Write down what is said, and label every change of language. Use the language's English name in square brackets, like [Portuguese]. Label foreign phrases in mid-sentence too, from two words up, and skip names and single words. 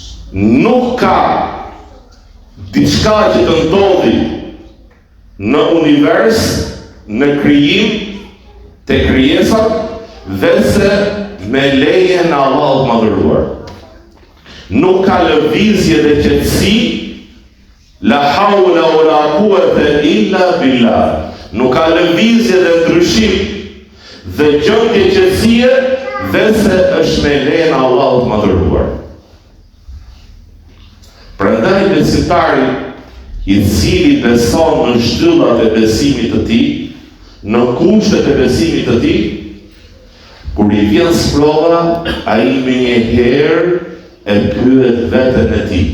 [Albanian] Nuk ka diçka që të ndodhi në univers, në krijim, te krijesat, vese me lejen e Allahut madhëruar. Nuk ka lëvizje dhe qetësi, [Arabic] لا حول ولا قوة إلا بالله. [Albanian] Nuk ka lëvizje dhe ndryshim dhe gjendje qetësie, vese është me lejen e Allahut madhëruar. Prandaj besimtari i cili beson në shtyllat e besimit të tij, në kushtet e besimit të tij, kur i vjen sprova, ai më njëherë e pyet veten e tij.